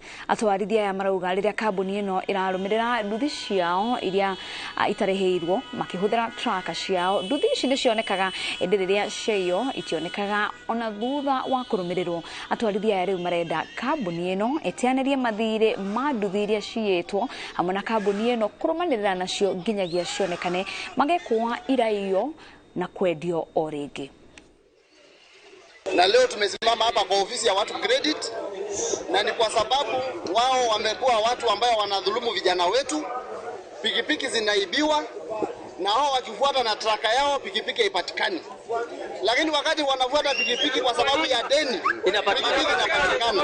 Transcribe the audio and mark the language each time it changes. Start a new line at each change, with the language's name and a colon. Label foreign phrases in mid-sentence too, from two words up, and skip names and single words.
Kikuyu: Atwarithia aya marauga rĩrĩa kambuni ĩno ĩrarũmĩrĩra nduthi ciao iria itarĩhĩirwo makĩhũthĩra tracker ciao, nduthi ici nĩ cionekaga ĩndĩ rĩrĩa ciao itionekaga ona thutha wa kũrũmĩrĩrwo. Atwarithia aya rĩu marenda kambuni ĩno ĩteanĩrie mathirĩ ma nduthi iria ciyĩtwo hamwe na kambuni ĩno kũrũmanĩrĩra nacio nginyagia cionekane magekwo iraiywo na kwendio o rĩngĩ.
Swahili: Na leo tumesimama hapa kwa ofisi ya Watu Credit, na ni kwa sababu wao wamekuwa watu ambao wanadhulumu vijana wetu. Pikipiki zinaibiwa na hao wakifuata na traka yao pikipiki haipatikani. Lakini wakati wanafuata pikipiki kwa sababu ya deni, pikipiki inapatikana.